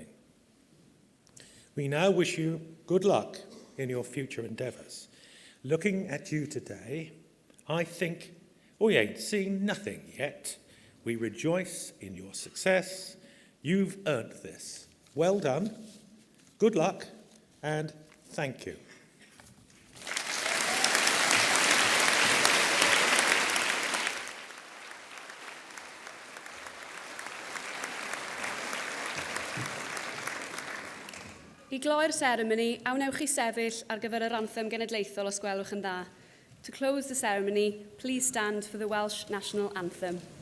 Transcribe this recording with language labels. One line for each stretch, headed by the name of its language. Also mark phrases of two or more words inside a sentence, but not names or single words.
English: We now wish you good luck in your future endeavours. Looking at you today, I think we ain't seen nothing yet. We rejoice in your success. You've earned this. Well done, good luck, and thank you.
Welsh: I gloi'r seremoni, awnewch i sefyll ar gyfer yr anthem genedlaethol os gwelwch yn dda.
English: To close the ceremony, please stand for the Welsh National Anthem.